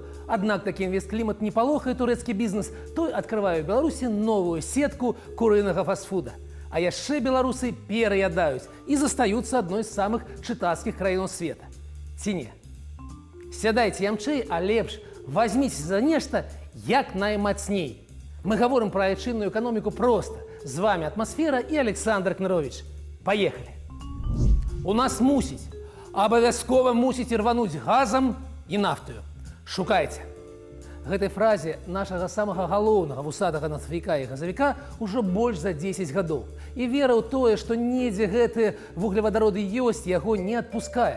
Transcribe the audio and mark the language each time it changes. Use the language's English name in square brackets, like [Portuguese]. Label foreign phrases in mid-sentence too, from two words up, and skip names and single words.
[Belarusian] Аднак такі інвестклімат не палохае турэцкі бізнес, той адкрывае ў Беларусі новую сетку курынага фастфуда. А яшчэ беларусы пераядаюць і застаюцца адной з самых чытацкіх краінаў света. Ці не? Сядайце ямчэй, а лепш возьміце за нешта як наймацней. [Russian] Мы говорим про айчынную экономику просто. С вами «Атмосфера» и Александр Кнырович. Поехали. [Belarusian] У нас мусіць, абавязкова мусіць рвануць газам і нафтою. Шукайце. Гэтай фразе нашага самага галоўнага вусатага нафтавіка і газавіка ўжо больш за 10 гадоў. І вера ў тое, што недзе гэтыя вуглевадароды ёсць, яго не адпускае.